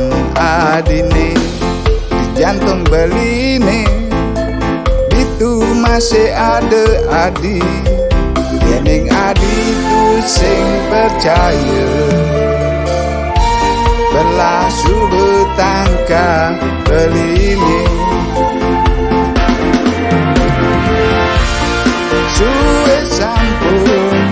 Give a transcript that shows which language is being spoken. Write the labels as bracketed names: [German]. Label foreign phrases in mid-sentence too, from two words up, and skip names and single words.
[Balinese] adine di jantung beline itu [Indonesian] masih ada [Balinese] adi yening adi tu sing percaya belah subuh tangka beline suwe sampun